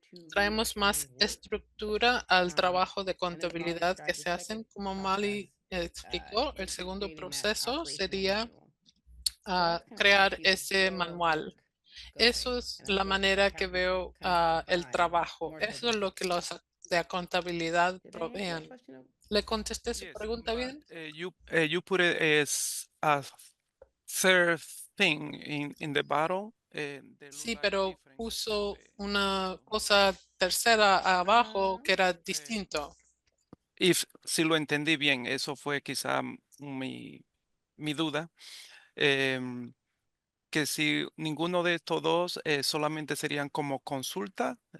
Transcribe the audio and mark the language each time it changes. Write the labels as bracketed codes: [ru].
[es] Traemos más estructura al trabajo de contabilidad que se hacen, como Mali explicó. El segundo proceso sería crear ese manual. Eso es la manera que veo el trabajo. Eso es lo que los de contabilidad provean. ¿Le contesté su pregunta bien? [en] You put it as a third thing in the bottom. [es] Sí, pero puso una cosa tercera abajo que era distinto. Si lo entendí bien, eso fue quizá mi duda. Que si ninguno de estos dos solamente serían como consulta.